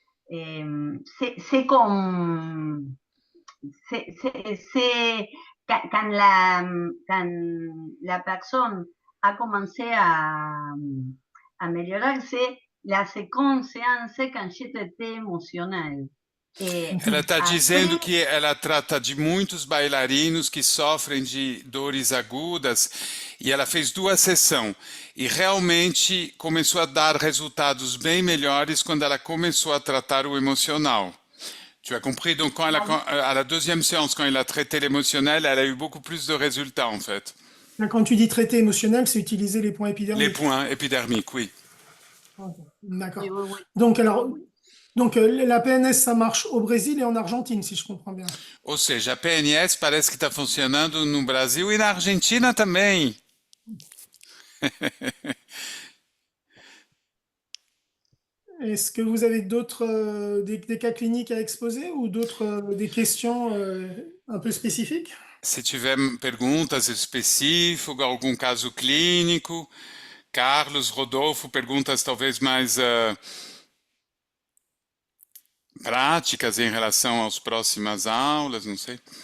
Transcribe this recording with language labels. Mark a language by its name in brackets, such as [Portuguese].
[French] C'est comme. Quand la personne a commencé à améliorer-se, la seconde séance, quand j'étais émotionnelle. Et [Portuguese] Ela está dizendo [French] après, [Portuguese] que ela trata de muitos bailarinos que sofrem de dores agudas e ela fez 2 sessões e realmente começou a dar resultados bem melhores quando ela começou a tratar o emocional. [French] Tu as compris? Donc, à la deuxième séance, quand elle a traité l'émotionnel, elle a eu beaucoup plus de résultats, en fait. Quand tu dis traité émotionnel, c'est utiliser les points Les épidermiques. points épidermiques, oui. Ok, d'accord. oui. Donc, la PNS, ça marche au Brésil et en Argentine, si je comprends bien. [Portuguese] Ou seja, a PNS parece que está funcionando no Brasil e na Argentina também. [French] Est-ce que vous avez d'autres des cas cliniques à exposer ou d'autres des questions un peu spécifiques? [Portuguese] Se tiver perguntas específicas, algum caso clínico, Carlos, Rodolfo, perguntas talvez mais práticas em relação às próximas aulas, não sei.